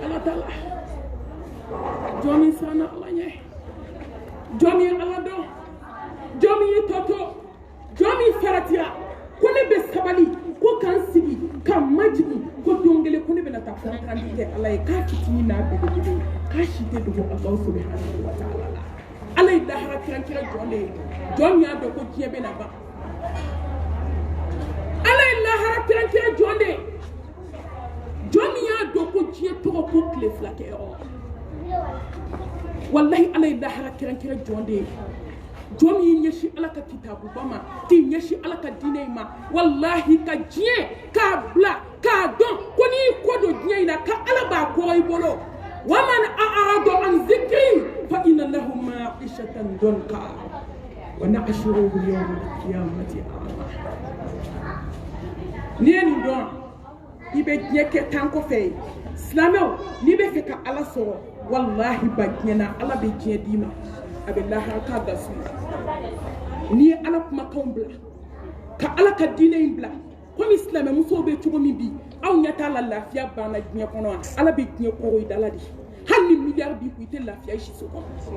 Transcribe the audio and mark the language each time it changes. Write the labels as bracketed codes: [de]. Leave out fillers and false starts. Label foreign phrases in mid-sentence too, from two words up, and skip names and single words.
[bm] ala ta la jɔn min siranna ala ɲɛ jɔn min ye ala dɔn jɔn min ye tɔtɔ jɔn min faratira ko ne bɛ sabali ko k'an sigi ka majigi ko don kelen ko ne bɛna taa fɛnkarandi kɛ ala ye k'a fitinin n'a belebele k'a si tɛ dogo [ar] الله سبحانه وتعالى [bm] la ala ye lahara kɛrɛnkɛrɛn jɔn de ye jɔn min y'a dɔn ko diɲɛ bɛna ban ala ye lahara kɛrɛnkɛrɛn jɔn de ye jɔn min y'a dɔn ko diɲɛ tɔgɔ ko tile fila kɛ yɔrɔ wallahi ala ye lahara kɛrɛnkɛrɛn jɔn de ye jɔn min y'i ɲɛsin ala ka kitabuba ma k'i ɲɛsin ala ka diinɛ ma wallahi ka diɲɛ k'a bila k'a dɔn ko n'i y'i kɔ don diɲɛ in na ka ala b'a kɔrɔ i bolo [ar] و من أعرض عن ذكري فإن له معيشة ضنكا ونحشره يوم القيامة أعمى [bm] n'i ye nin dɔn i bɛ diɲɛ kɛ tan kɔfɛ silamɛw n'i bɛ fɛ ka ala sɔrɔ wallahi ba diɲɛ na ala bɛ diɲɛ d'i ma a bɛ lahara k'a da su n'i ye ala kumakanw bila ka ala ka diinɛ in bila komi silamɛ musow bɛ cogo min bi aw ɲɛ t'a la lafiya banna diɲɛ kɔnɔ ala bɛ diɲɛ kɔrɔ i dala de hali ni miliyari b'i kun i tɛ lafiya i siso kɔnɔ